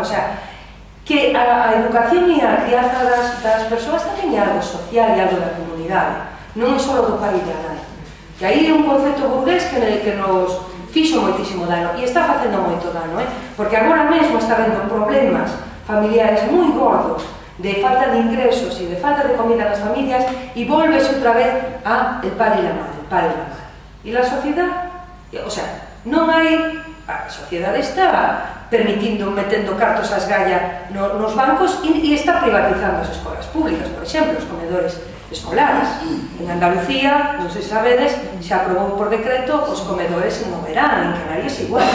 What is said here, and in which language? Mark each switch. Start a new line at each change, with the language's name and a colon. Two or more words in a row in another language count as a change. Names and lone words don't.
Galician: O sea, que a educación e a crianza das persoas tamén é algo social e algo da comunidade, non é só do pai e da nai. Que aí é un concepto burgués que nos fixo moitísimo dano, e está facendo moito dano, porque agora mesmo está vendo problemas familiares moi gordos, de falta de ingresos e de falta de comida nas familias, e volves outra vez a
Spanish: el padre e la madre, el padre e la madre.
Galician: E la sociedade, o sea, non hai, a sociedade está metendo cartos ás galla nos bancos e está privatizando as escolas públicas, por exemplo, os comedores escolares. En Andalucía, non sei se sabedes, se aprobou por decreto os comedores no verán, en Canarias igual.